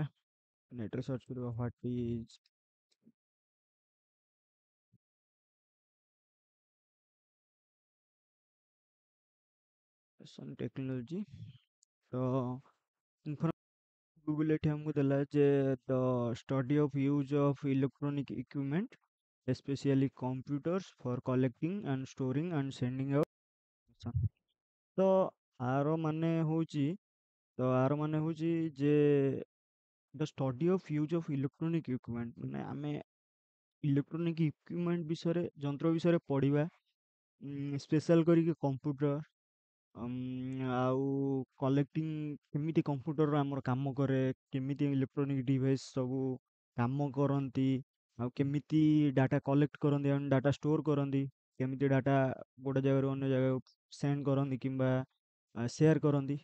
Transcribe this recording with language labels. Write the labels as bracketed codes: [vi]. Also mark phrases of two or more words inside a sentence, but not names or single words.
[or] ନେଟ୍ରେ ସର୍ଚ୍ଚ କରିବା [en] what is information technology. [or] ତ ଗୁଗଲ ଏଠି ଆମକୁ ଦେଲା ଯେ [en] the study of use of electronic equipment especially computers for collecting and storing and sending out information। [or] ତ ଆର ମାନେ ହଉଛି ଯେ [en] the study of use of electronic equipment [or] ମାନେ ଆମେ [en] electronic equipment [or] ବିଷୟରେ, ଯନ୍ତ୍ର ବିଷୟରେ ପଢ଼ିବା। ସ୍ପେଶାଲ କରିକି କମ୍ପ୍ୟୁଟର ଆଉ କଲେକ୍ଟିଂ, କେମିତି କମ୍ପ୍ୟୁଟର ଆମର କାମ କରେ, କେମିତି [en] electronic device [or] ସବୁ କାମ କରନ୍ତି, ଆଉ କେମିତି [en] data collect [or] କରନ୍ତି ଆଉ [en] data store [or] କରନ୍ତି, କେମିତି ଡାଟା ଗୋଟେ ଜାଗାରୁ ଅନ୍ୟ ଜାଗାକୁ ସେଣ୍ଡ କରନ୍ତି କିମ୍ବା ସେୟାର କରନ୍ତି।